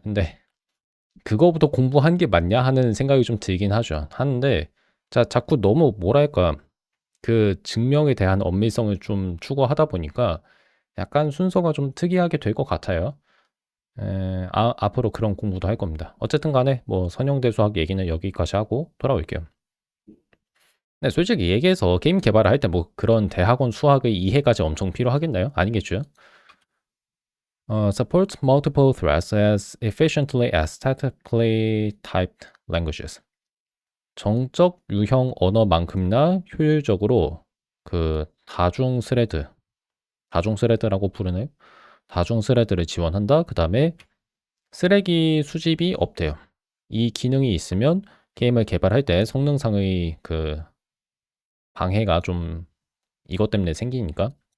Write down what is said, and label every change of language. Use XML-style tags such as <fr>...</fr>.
<ko>근데 그거부터 공부한 게 맞냐 하는 생각이 좀 들긴 하는데 자꾸 너무 뭐랄까 그 증명에 대한 엄밀성을 좀 추구하다 보니까 약간 순서가 좀 특이하게 될 것 같아요. 앞으로 그런 공부도 할 겁니다. 어쨌든 간에 뭐 선형대 수학 얘기는 여기까지 하고 돌아올게요. 네, 솔직히 얘기해서 게임 개발을 할 때 뭐 그런 대학원 수학의 이해까지 엄청 필요하겠나요? 아니겠죠?</ko> <en>Supports multiple threads as efficiently as statically typed languages.</en> <ko>정적 유형 언어만큼이나 효율적으로 그 다중 스레드라고 부르는 다중 스레드를 지원한다. 그 다음에 쓰레기 수집이 없대요. 이 기능이 있으면 게임을 개발할 때 성능상의 그 방해가 좀 이것 때문에 생기니까.</ko>